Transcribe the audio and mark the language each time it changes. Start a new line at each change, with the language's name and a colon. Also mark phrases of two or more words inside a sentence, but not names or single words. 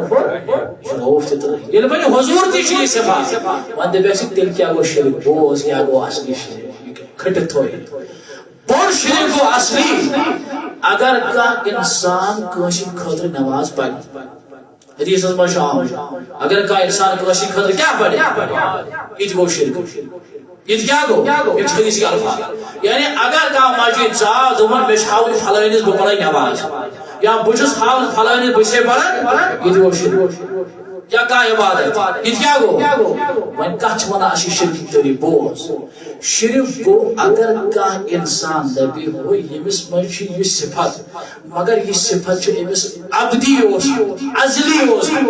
Kashmiri: رؤوف تہِ تہٕ رحیٖم ییٚلہِ وۄنۍ حضور تہِ چھُ یہِ صفات وۄنۍ دپیٚکھ تیٚلہِ کیٛاہ گوٚو شرک بوز کیٛاہ گوٚو اصلی شرک کھٔٹِتھ تھٲیِتھ بوٚڑ شرک گوٚو اصلی اگر کانٛہہ انسان کٲنٛسہِ خٲطرٕ نماز پرِ حدیثس منٛز چھُ آمُت اگر کانٛہہ انسان کٲنٛسہِ خٲطرٕ کیٛاہ پرِ یہِ تہِ گوٚو شرک یہ کیا گو
Urdu: یہ حدیث کے الفاظ یعنی
Kashmiri: اگر کانٛہہ مسجد ژاو دوٚپُن مےٚ چھِ ہاوٕنۍ فلٲنِس بہٕ پرٕ نماز یا بہٕ چھُس ہاوُن فلٲنِس بہٕ چھسے پران یہ تہِ گوٚو شرک یا کانٛہہ عبادت یہ کیا گوٚو وۄنۍ کتھ چھِ ونان اَسہِ شرکٕکۍ طریٖقہٕ بوز شرک گوٚو اگر کانٛہہ انسان دپہِ ہو ییٚمِس منٛز چھِ یہِ صفت مگر یہِ صفت چھُ أمِس ابدی اوس ازلی اوس